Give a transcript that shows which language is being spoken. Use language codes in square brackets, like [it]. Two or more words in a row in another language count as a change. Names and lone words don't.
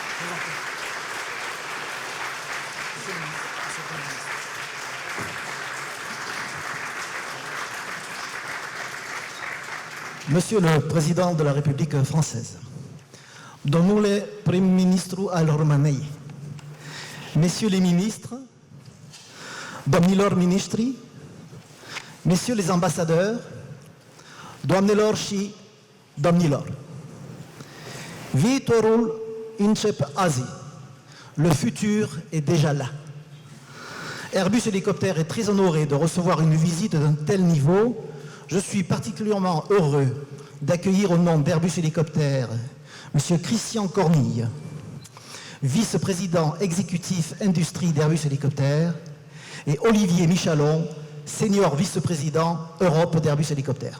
[fr] Monsieur le Président de la République française, [ro] domnule prim-ministru al României, [fr] messieurs les ministres, [ro] domnilor ministri, [fr] messieurs les ambassadeurs, [ro] doamnelor și domnilor, viitorul începe azi, [fr] le futur est déjà là. Airbus Hélicoptère est très honoré de recevoir une visite d'un tel niveau. Je suis particulièrement heureux d'accueillir au nom d'Airbus Hélicoptère M. Christian Cornille, vice-président exécutif industrie d'Airbus Hélicoptère, et Olivier Michalon, senior vice-président Europe d'Airbus Hélicoptère.